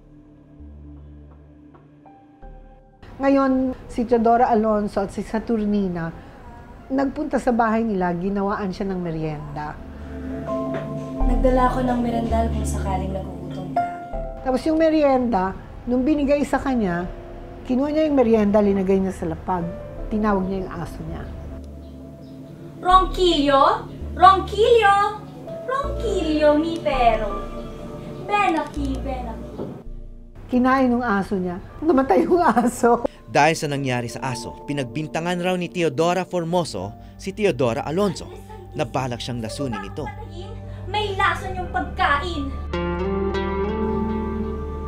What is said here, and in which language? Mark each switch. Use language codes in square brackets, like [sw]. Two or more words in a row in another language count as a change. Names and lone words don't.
[tl] Ngayon, si Teodora Alonso at si Saturnina, nagpunta sa bahay nila, ginawaan siya ng merienda. Nagdala ako ng merendal kung sakaling nagugutom ka. Tapos yung merienda, nung binigay sa kanya, kinuha niya yung merienda, linagay niya sa lapag. Tinawag niya yung aso niya. Ronquillo? Ronquillo? [es] Ronquillo, mi pero. Ven aquí, ven aquí. [tl] Kinain ng aso niya. Namatay yung aso. Dahil sa nangyari sa aso, pinagbintangan raw ni Teodora Formoso si Teodora Alonso na balak siyang lasunin ito. May lason yung pagkain.